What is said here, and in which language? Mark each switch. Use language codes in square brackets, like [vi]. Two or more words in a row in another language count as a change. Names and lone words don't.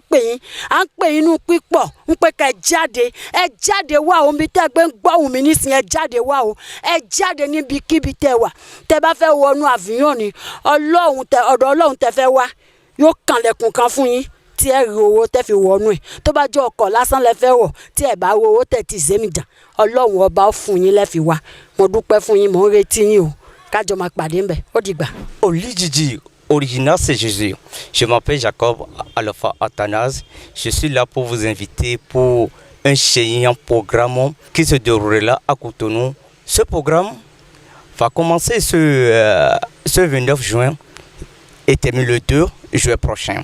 [yo] yín nínú pípọ̀ ń pé ká ẹ jáde wá o níbi tẹ́ gbé ń gbọ́hùn mi nísìnyí ẹ jáde wá o ẹ jáde níbikíbi tẹ́ wà tẹ́ bá fẹ́ wọnú àfihàn ni ọ̀dọ̀ Ọlọ́run tẹ́ fẹ́ wá yóò kànlẹ̀kùn kan fún yín tí ẹ rí owó tẹ́ fi wọnú ẹ̀ tó bá jẹ́ ọkọ̀ lásán lẹ fẹ́ wọ̀ tí ẹ bá rí owó tẹ́ ti zé mi jà Ọlọ́run ọba ó fún yín lẹ́ fi wá mo dúpẹ́ fún yín mo ń retí yín o kájọ máa pàdé ńbẹ̀ ó dìgbà. [fr] Orijiji original, c'est Jésus. Je m'appelle Jacob Alpha Athanase. Je suis là pour vous inviter pour un chéant programme qui se déroulera à Cotonou. Ce programme va commencer ce 29 juin et termine le 2 juin prochain.